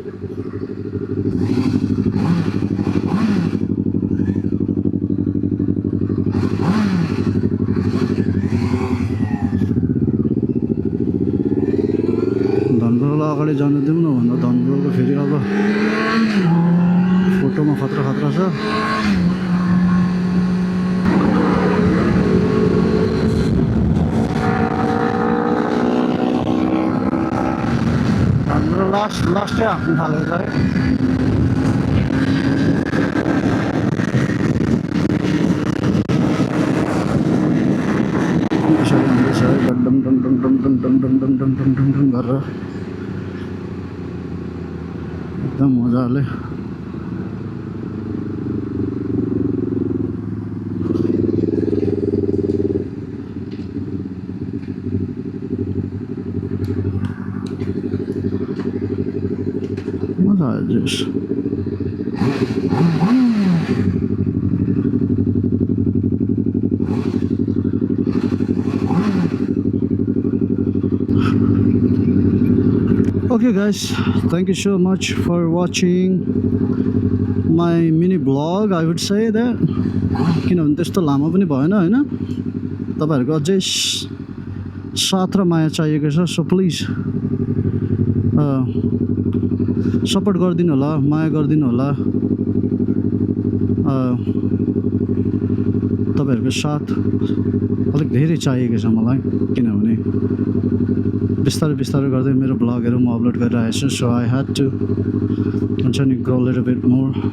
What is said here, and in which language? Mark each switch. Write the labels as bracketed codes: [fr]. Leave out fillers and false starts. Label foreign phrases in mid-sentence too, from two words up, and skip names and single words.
[ne] धनब्रोलाई अगाडि जानु दिउँ न भन्दा धनब्रोको फेरि अब फोटोमा खतरा खतरा छ हाम्रो लास्टै आफ्नो थालेको छ है डम डम डम डम डम डम डम डम डम डम डम डम गरेर एकदम मजाले मजा आयो जोस [en] Okay guys, thank you so much for watching my mini vlog. I would say that [ne] किनभने त्यस्तो लामो पनि भएन हैन तपाईहरुको अझै साथ र माया चाहिएको छ [en] so please support [ne] गरिदिनु होला माया गरिदिनु होला तपाईँहरूको साथ अलिक धेरै चाहिएको छ मलाई किनभने बिस्तारै बिस्तारै गर्दै मेरो ब्लगहरू म अपलोड गरिरहेको छु [en] so I had to [ne] हुन्छ नि [en] grow little bit more